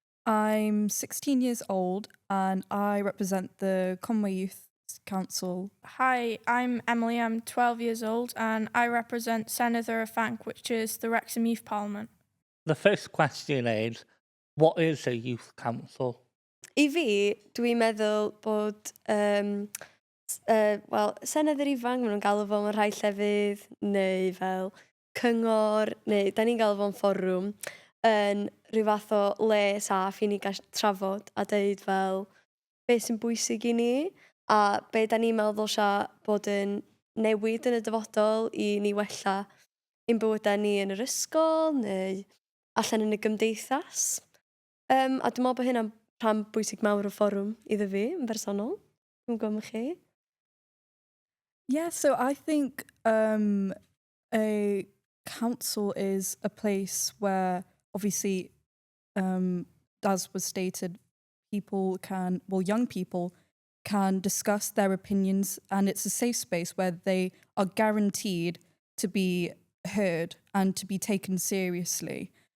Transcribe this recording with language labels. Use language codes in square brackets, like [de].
[en] I'm 16 years old and I represent the Cyngor Youth Council. Hi, I'm Emily. I'm 12 years old and I represent Cyngor Ieuenctid, which is the Wrexham Youth Parliament. The first question is, what is a youth council? [cy] I fi, dwi'n meddwl bod, Senedd yr ifanc, maen nhw'n galw fo mewn rhai llefydd, neu fel cyngor, neu da ni'n galw fo'n fforwm, yn rhyw fath o le saff i ni gael trafod a dweud fel beth sy'n bwysig i ni, a be da ni'n meddwl ddylsia bod yn newid yn y dyfodol i ni wella ein bywydau ni yn yr ysgol neu allan yn y gymdeithas. A dwi'n meddwl bod hynna'n rhan bwysig mawr o fforwm iddo fi yn bersonol. Dwi'n gwybod chi. [en] Yeah, so I think a council is a place where obviously, as was stated, young people can discuss their opinions, and it's a safe space where they are guaranteed to be heard and to be taken seriously.